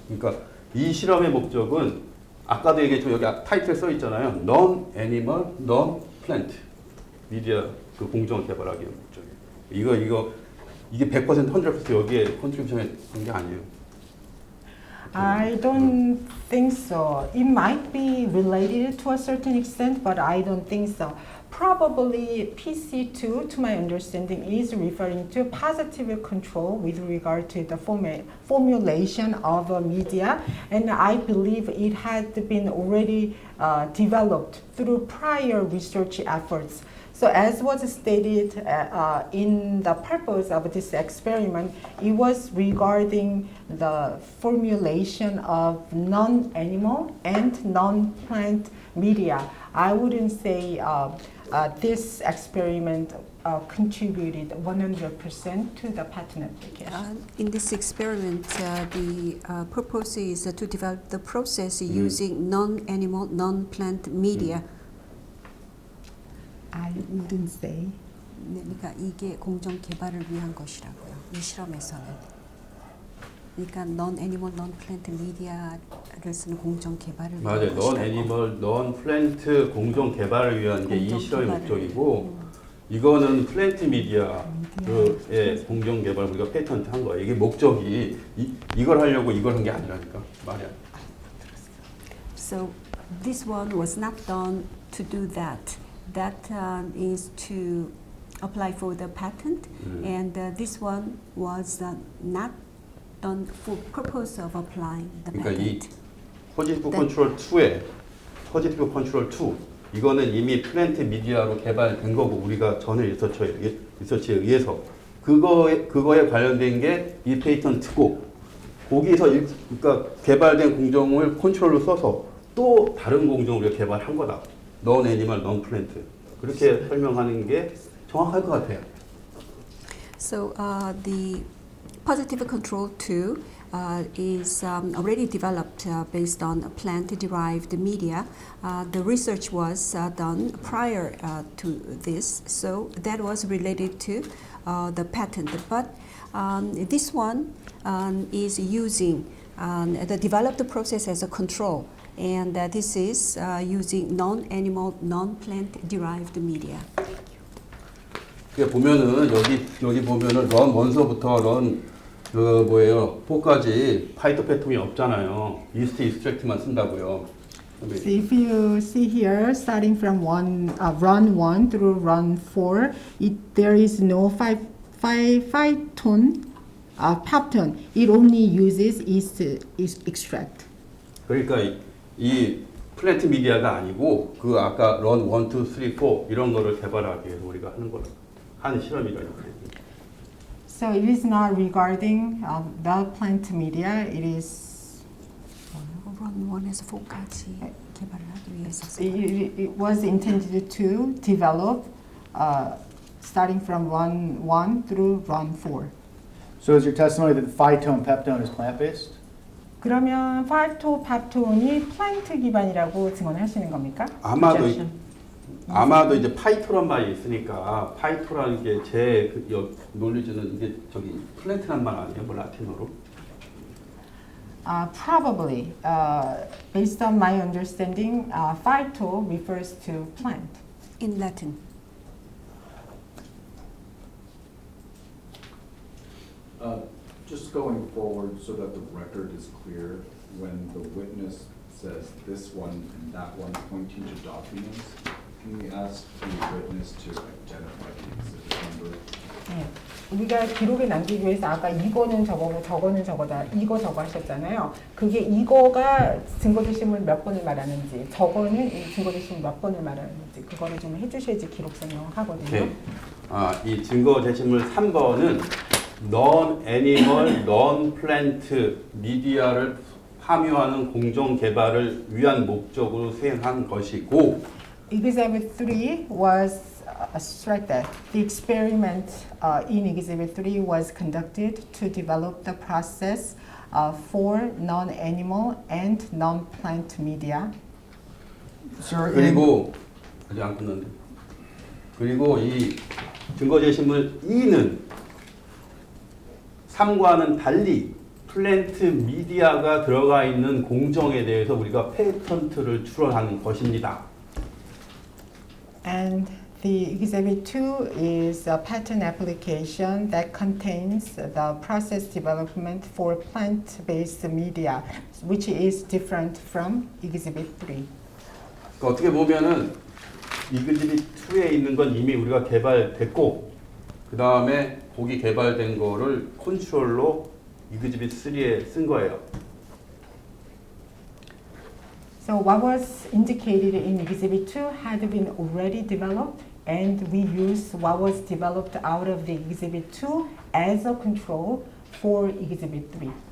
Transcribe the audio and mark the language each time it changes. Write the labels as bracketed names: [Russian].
[Korean] 그러니까 이 실험의 목적은 아까도 얘기했지만 여기 타이틀에 써 있잖아요. Non-animal, non-plant 미디어 그 공정 개발하기 위한 목적이에요. 이게 100% 100% 여기에 컨트리뷰션에 한 게 아니에요. [English] I don't think so. It might be related to a certain extent, but I don't think so. Probably PC2, to my understanding, is referring to positive control with regard to the formulation of a media, and I believe it had been already developed through prior research efforts. So as was stated in the purpose of this experiment, it was regarding the formulation of non-animal and non-plant media. I wouldn't say this experiment contributed 100% to the patent application. In this experiment, the purpose is to develop the process using non-animal, non-plant media. I wouldn't say. [Korean] 네, 그러니까 이게 공정 개발을 위한 것이라고요. 이 실험에서는. 그러니까 non-animal, non-plant media를 쓰는 공정 개발을 위한 맞아요. 것이라고. non-animal, non-plant 공정 개발을 위한 게 이 공정 실험의 개발을. 목적이고 이거는 플랜트 미디어의 공정 개발 우리가 패턴트 한 거예요. 이게 목적이 이걸 하려고 이걸 한 게 아니라니까 말이야. [English] So this one was not done to do that. That is to apply for the patent, and this one was not done for purpose of applying the [Korean] 그러니까 이 [English] patent. [Korean] 포지티브 컨트롤 2에 포지티브 컨트롤 2 이거는 이미 플랜트 미디어로 개발된 거고 우리가 전에 리서치에 의해서 그거에 관련된 게 이 페이턴트고 거기서 그러니까 개발된 공정을 컨트롤로 써서 또 다른 공정을 우리가 개발한 거다. [English] non animal, non plant. [Korean] 그렇게 설명하는 게 정확할 것 같아요. [English] So the positive control 2 is already developed based on plant-derived media. The research was done prior to this, so that was related to the patent. But this one is using the developed process as a control, and this is using non-animal, non-plant-derived media. [Korean] 보면은 여기 보면은 런 원서부터 런 그 뭐예요 4까지 파이토페톰이 없잖아요. 이스트 익스트랙트만 쓴다고요. [English] So if you see here, starting from run 1 through run 4, there is no phyton, peptone. It only uses yeast extract. [Korean] 그러니까 이 플랜트 미디어가 아니고 그 아까 런 1, 2, 3, 4 이런 거를 개발하기 위해서 우리가 하는 거라 한 실험이라고. [English] So it is not regarding the plant media. It is [Korean] Run 1에서 4까지 개발을 하기 위해서. [English] it was intended to develop starting from run 1 through run 4. So is your testimony that phytone peptone is plant-based? [Korean] 그러면 파이토팝톤이 플란트 기반이라고 증언하시는 겁니까? 아마도 이제 파이토란 말이 있으니까 파이토라는 게 제 논리주는 이게 저기 플랜트란 말 아니에요? 뭐 라틴어로? [English] Probably, based on my understanding, phyto refers to plant. In Latin. Just going forward so that the record is clear, when the witness says this one and that one pointing to documents, can we ask the witness to identify the exhibit number? [Korean] 네. 우리가 기록에 남기기 위해서 아까 이거는 저거고 저거는 저거다 이거 저거 하셨잖아요. 그게 이거가 증거제시물 몇 번을 말하는지 저거는 이 증거제시물 몇 번을 말하는지 그거를 좀 해주셔야지 기록 설명하거든요. 네. 이 증거 제시물 3번은 non-animal, non-plant 미디어를 함유하는 공정 개발을 위한 목적으로 수행한 것이고 [English] Exhibit 3 was strike that the experiment in Exhibit 3 was conducted to develop the process for non-animal and non-plant media. Sir, [Korean] 그리고 아직 안 끝났는데 그리고 이 증거 제시물 2는 3과는 달리 플랜트 미디어가 들어가 있는 공정에 대해서 우리가 페이턴트를 출원하는 것입니다. [English] And the Exhibit 2 is a patent application that contains the process development for plant-based media, which is different from Exhibit 3. [Korean] 그러니까 어떻게 보면은 이그집이 2에 있는 건 이미 우리가 개발됐고 그 다음에 거기 개발된 거를 컨트롤로 이그집이 3에 쓴 거예요. [English] So what was indicated in Exhibit 2 had been already developed, and we used what was developed out of the Exhibit 2 as a control for Exhibit 3.